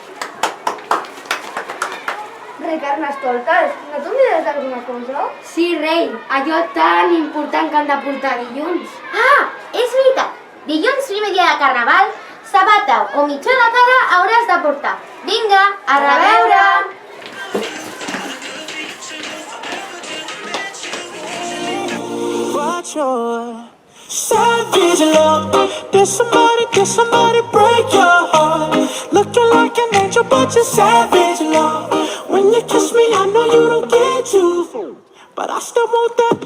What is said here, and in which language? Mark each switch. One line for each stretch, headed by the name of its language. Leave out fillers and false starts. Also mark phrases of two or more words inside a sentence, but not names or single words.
Catalan: Rei Carnestoltes, no t'oblides d'alguna cosa? Sí, rei, allò tan important que han de portar dilluns. Ah, és veritat. Dilluns, primer dia de carnaval, sabata o mitjó de cara hauràs de portar. Vinga, a reveure!
English: Watch your savage love. Did somebody break your heart? Looking like an angel, but you're savage love. When you kiss me, I know you don't get to, but I still want that.